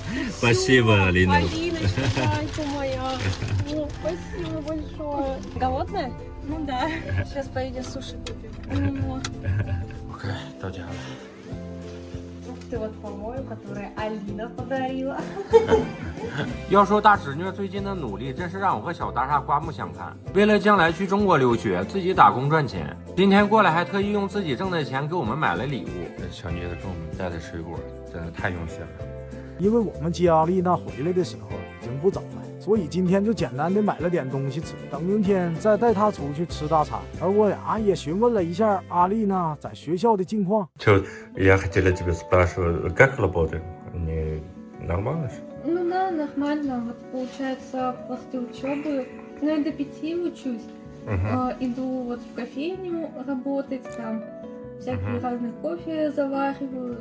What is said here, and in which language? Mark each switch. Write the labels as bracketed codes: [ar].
[ru] Спасибо, Алина. Алиночка, зайка моя. О, спасибо большое. Голодная? Ну да. Сейчас поедем суши купим. [zh] OK， 到家了。 [ru] Ты вот помою, которую Алина подарила. [zh] 要说大侄女最近的努力，真是让我和小大鲨刮目相看。为了将来去中国留学，自己打工赚钱，今天过来还特意用自己挣的钱给我们买了礼物。这小妮子给我们带的水果真的太用心了。因为我们接阿丽娜回来的时候已经不早了，所以今天就简单的买了点东西吃，等明天再带她出去吃大餐。而我俩也询问了一下阿丽娜在学校的近况。 [ru] Я хотела тебя спрашивать, как работа? Не нормально? Ну да, нормально. Вот получается после учебы, ну я до 5 учусь, иду вот в кофейню работать, там всякие разные кофе завариваю.